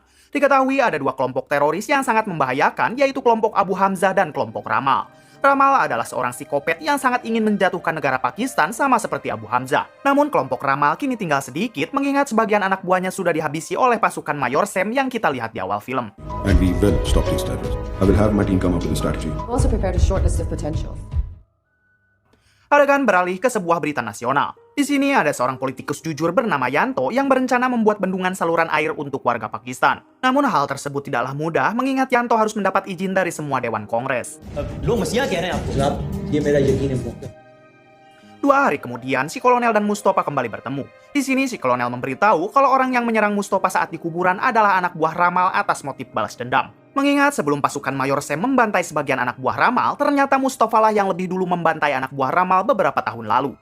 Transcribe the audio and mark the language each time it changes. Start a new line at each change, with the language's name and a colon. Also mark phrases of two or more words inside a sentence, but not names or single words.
Indonesian: Diketahui ada dua kelompok teroris yang sangat membahayakan, yaitu kelompok Abu Hamzah dan kelompok Ramal. Ramal adalah seorang psikopat yang sangat ingin menjatuhkan negara Pakistan sama seperti Abu Hamzah. Namun kelompok Ramal kini tinggal sedikit mengingat sebagian anak buahnya sudah dihabisi oleh pasukan Mayor Sam yang kita lihat di awal film.
English: And we will stop these terrorists. I will have my team come up with a strategy. Also prepare to shortlist of potential.
Indonesian: Adegan beralih ke sebuah berita nasional. Di sini ada seorang politikus jujur bernama Yanto yang berencana membuat bendungan saluran air untuk warga Pakistan. Namun hal tersebut tidaklah mudah mengingat Yanto harus mendapat izin dari semua Dewan Kongres.
Hindi: लोग मसीहा कह रहे हैं आपको ये मेरा यकीन है
Indonesian: 2 hari kemudian, si kolonel dan Mustafa kembali bertemu. Di sini, si kolonel memberitahu kalau orang yang menyerang Mustafa saat di kuburan adalah anak buah Ramal atas motif balas dendam. Mengingat sebelum pasukan Mayor Sam membantai sebagian anak buah Ramal, ternyata Mustafa lah yang lebih dulu membantai anak buah Ramal beberapa tahun lalu.